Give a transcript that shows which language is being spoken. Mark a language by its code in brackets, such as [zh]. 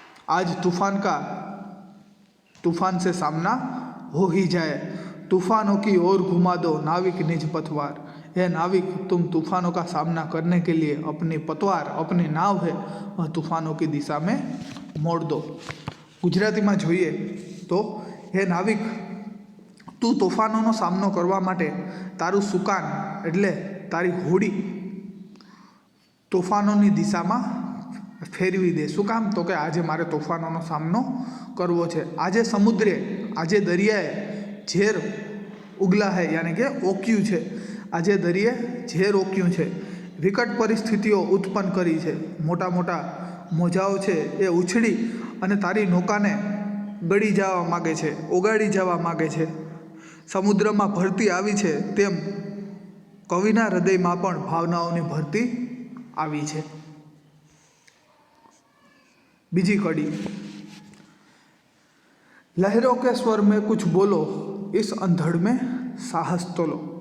[hi] आज तूफान से सामना हो ही जाए। तूफानों की ओर घुमा दो नाविक निज पतवार। यह नाविक, तुम तूफानों का सामना करने के लिए अपनी पतवार, अपनी नाव है वह तूफानों की दिशा में मोड़ दो। गुजराती में જોઈએ तो हे नाविक, [gu] તું તોફાનોનો સામનો કરવા માટે તારું સુકાન એટલે તારી હોડી તોફાનોની દિશામાં ફેરવી દે। શું કામ? તો કે આજે મારે તોફાનોનો સામનો કરવો છે। આજે સમુદ્રે, આજે દરિયાએ ઝેર ઉગલા [hi] है यानी [gu] કે ઓક્યું છે। આજે દરિયે ઝેર ઓક્યું છે, વિકટ પરિસ્થિતિઓ ઉત્પન્ન કરી છે। મોટા મોટા મોજાઓ છે એ ઉછળી અને તારી નૌકાને ગળી જવા માગે છે, ઓગાળી જવા માગે છે। સમુદ્રમાં ભરતી આવી છે તેમ કવિના હૃદયમાં પણ ભાવનાઓની ભરતી આવી છે। બીજી કડી, [hi] लहरों के स्वर में कुछ बोलो, इस अंधड़ में साहस तोलो।